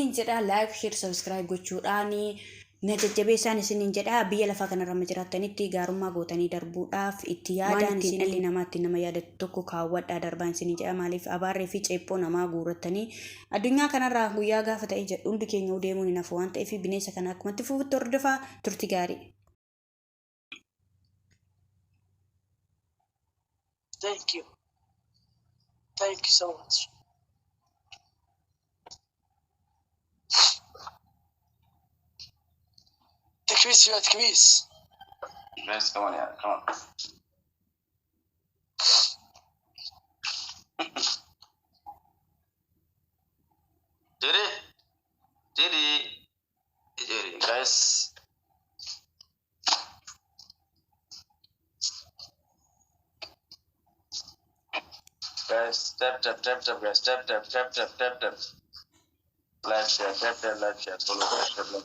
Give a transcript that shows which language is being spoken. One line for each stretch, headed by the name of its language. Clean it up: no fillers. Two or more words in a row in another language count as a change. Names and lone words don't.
Oromo: Isiniin jedha
English: like, share, subscribe
Oromo: gochuudhaan Na jajjabeessaan isiniin jedhaa biyya lafaa kanarra jiraatanitti gaarummaa gootanii darbuudhaaf itti yaadaan ittiin dhalli namaa ittiin nama yaadatu tokko kaawwadhaa darbaan isiniin jedha maaliif abaarree fi ceephoo namaa guurrattanii addunyaa kanarraa guyyaa gaafa ta'e jedhu hundi keenya deemuun hin hafu waan ta'eef bineensa kana akkumatti fufutti hordofaa turti gaarii.
English: Thank you. Thank you so much.
Arabic: تكبيس يا تكبيس. بس كمان يعني كمان. جري guys.
English: Guys, tap guys, tap. Live share, tap, follow, tap.